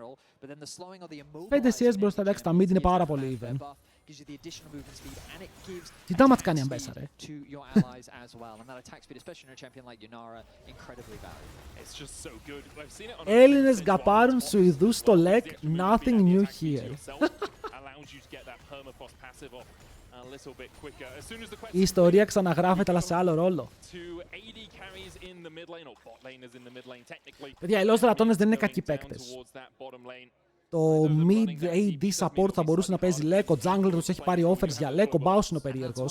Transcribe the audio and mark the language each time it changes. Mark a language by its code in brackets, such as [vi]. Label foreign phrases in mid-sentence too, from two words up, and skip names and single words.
[el] 5 CS μπροστά, εντάξει, τα mid είναι πάρα πολύ even. Τι damage κάνει αν μπέσα, ρε. Έλληνες γκαπάρουν Σουηδούς στο LEC, [en] nothing new here. [el] Η ιστορία ξαναγράφεται, αλλά σε άλλο ρόλο. Παιδιά, οι Los Ratones δεν είναι κακοί παίκτες. Το [en] mid AD support [el] θα μπορούσε να παίζει LEC, ο jungler τους έχει πάρει offers για LEC, ο Baus είναι ο περίεργος.